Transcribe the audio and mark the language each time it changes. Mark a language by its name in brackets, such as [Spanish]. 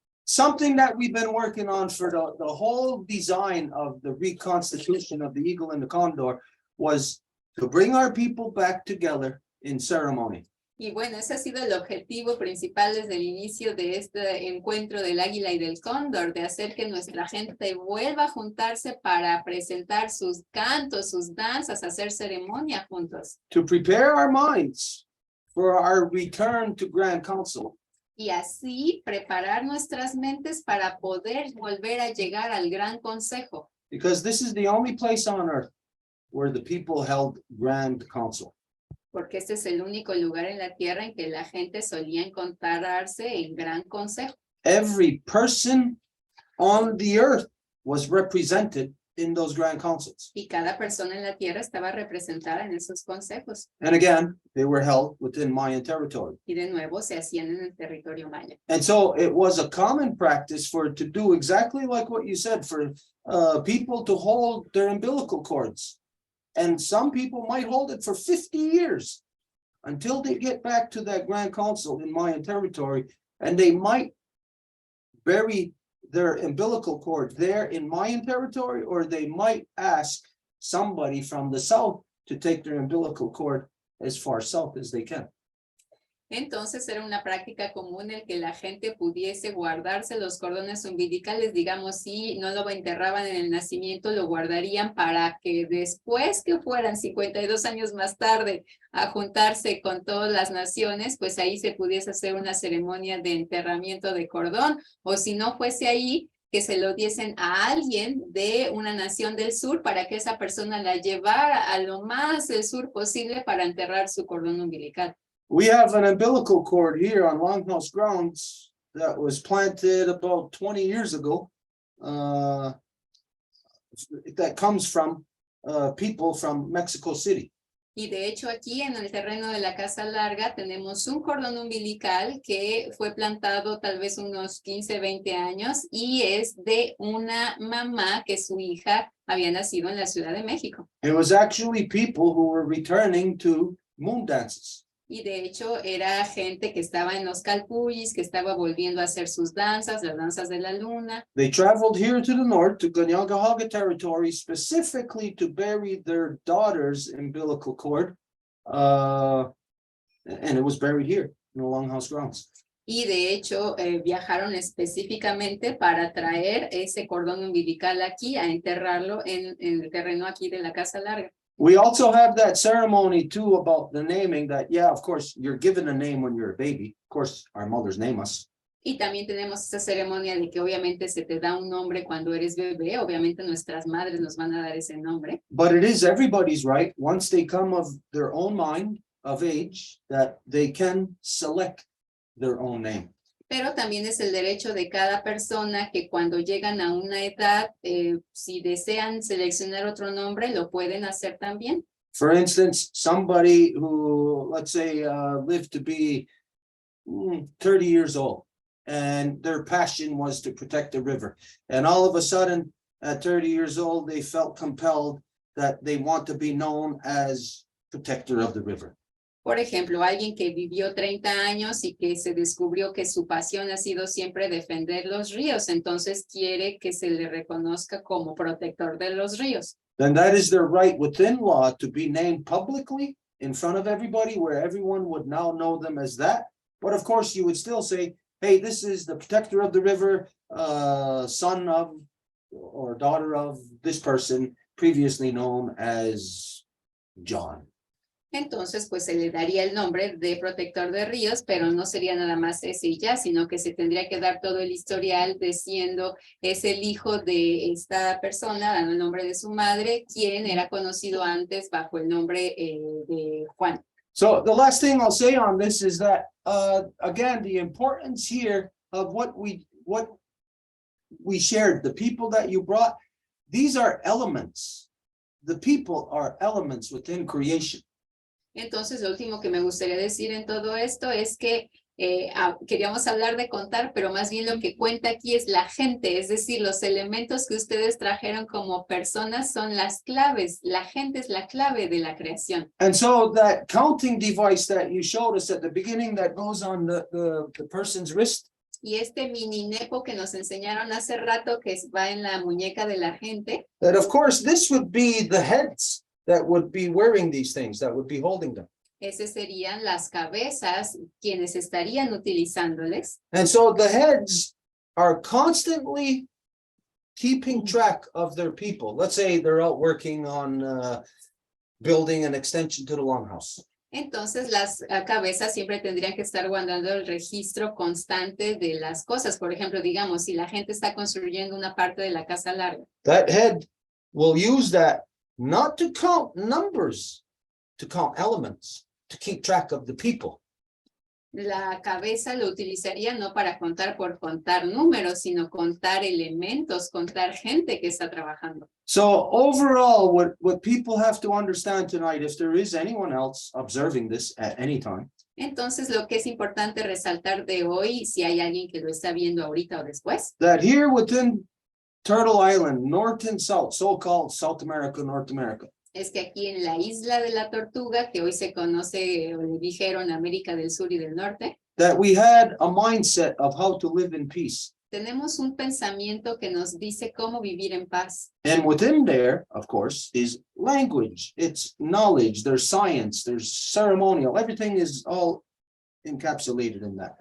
[English] something that we've been working on for the whole design of the reconstitution of the eagle and the condor was to bring our people back together in ceremony. [Spanish] Y bueno, ese ha sido el objetivo principal desde el inicio de este encuentro del águila y del cóndor, de hacer que nuestra gente vuelva a juntarse para presentar sus cantos, sus danzas, hacer ceremonia juntos. [English] To prepare our minds for our return to Grand Council. [Spanish] Y así preparar nuestras mentes para poder volver a llegar al Gran Consejo. [English] Because this is the only place on earth where the people held Grand Council. [Spanish] Porque este es el único lugar en la tierra en que la gente solía encontrarse en Gran Consejo. [English] Every person on the earth was represented in those grand councils. [Spanish] Y cada persona en la tierra estaba representada en esos consejos. [English] And again, they were held within Mayan territory. [Spanish] Y de nuevo se hacían en el territorio maya. [English] And so it was a common practice for it to do exactly like what you said, for people to hold their umbilical cords. And some people might hold it for 50 years until they get back to that Grand Council in Mayan territory, and they might bury their umbilical cord there in Mayan territory, or they might ask somebody from the south to take their umbilical cord as far south as they can. [Spanish] Entonces era una práctica común el que la gente pudiese guardarse los cordones umbilicales, digamos, si no lo enterraban en el nacimiento, lo guardarían para que después que fueran 52 años más tarde a juntarse con todas las naciones, pues ahí se pudiese hacer una ceremonia de enterramiento de cordón, o si no fuese ahí, que se lo diesen a alguien de una nación del sur para que esa persona la llevara a lo más del sur posible para enterrar su cordón umbilical. [English] We have an umbilical cord here on Longhouse grounds that was planted about 20 years ago. That comes from people from Mexico City. [Spanish] Y de hecho aquí en el terreno de la Casa Larga tenemos un cordón umbilical que fue plantado tal vez unos 15, 20 años y es de una mamá que su hija había nacido en la Ciudad de México. [English] It was actually people who were returning to moon dances. [Spanish] Y de hecho era gente que estaba en los calpullis, que estaba volviendo a hacer sus danzas, las danzas de la luna. [English] They traveled here to the north to Ganyangahaga territory specifically to bury their daughter's umbilical cord. And it was buried here in the Longhouse grounds. [Spanish] Y de hecho viajaron específicamente para traer ese cordón umbilical aquí, a enterrarlo en el terreno aquí de la Casa Larga. [English] We also have that ceremony too about the naming that, yeah, of course, you're given a name when you're a baby. Of course, our mothers name us. [Spanish] Y también tenemos esa ceremonia de que obviamente se te da un nombre cuando eres bebé. Obviamente nuestras madres nos van a dar ese nombre. [English] But it is everybody's right, once they come of their own mind, of age, that they can select their own name. [Spanish] Pero también es el derecho de cada persona que cuando llegan a una edad, si desean seleccionar otro nombre, lo pueden hacer también. [English] For instance, somebody who, let's say, lived to be 30 years old, and their passion was to protect the river. And all of a sudden, at 30 years old, they felt compelled that they want to be known as protector of the river. [Spanish] Por ejemplo, alguien que vivió 30 años y que se descubrió que su pasión ha sido siempre defender los ríos, entonces quiere que se le reconozca como protector de los ríos. [English] Then that is their right within law to be named publicly in front of everybody, where everyone would now know them as that. But of course, you would still say, hey, this is the protector of the river, son of or daughter of this person, previously known as John. [Spanish] Entonces, pues se le daría el nombre de protector de ríos, pero no sería nada más ese y ya, sino que se tendría que dar todo el historial diciendo es el hijo de esta persona, dando el nombre de su madre, quien era conocido antes bajo el nombre de Juan. [English] So the last thing I'll say on this is that, again, the importance here of what we shared, the people that you brought, these are elements. The people are elements within creation. [Spanish] Entonces, lo último que me gustaría decir en todo esto es que queríamos hablar de contar, pero más bien lo que cuenta aquí es la gente, es decir, los elementos que ustedes trajeron como personas son las claves. La gente es la clave de la creación. [English] And so that counting device that you showed us at the beginning that goes on the person's wrist. [Spanish] Y este mini nepo que nos enseñaron hace rato, que va en la muñeca de la gente, [English] that of course this would be the heads that would be wearing these things, that would be holding them. [Spanish] esas serían las cabezas quienes estarían utilizándoles. [English] And so the heads are constantly keeping track of their people. Let's say they're out working on building an extension to the longhouse. [Spanish] Entonces las cabezas siempre tendrían que estar guardando el registro constante de las cosas. Por ejemplo, digamos, si la gente está construyendo una parte de la casa larga. [English] That head will use that not to count numbers, to count elements, to keep track of the people. [Spanish] La cabeza lo utilizaría no para contar por contar números, sino contar elementos, contar gente que está trabajando. [English] So overall, what people have to understand tonight, if there is anyone else observing this at any time, [Spanish] Entonces, lo que es importante resaltar de hoy, si hay alguien que lo está viendo ahorita o después, [English] that here within Turtle Island, North and South, so-called South America, North America, [Spanish] es que aquí en la isla de la Tortuga, que hoy se conoce, o le dijeron América del Sur y del Norte, [English] that we had a mindset of how to live in peace. [Spanish] tenemos un pensamiento que nos dice cómo vivir en paz. [English] And within there, of course, is language, it's knowledge, there's science, there's ceremonial, everything is all encapsulated in that.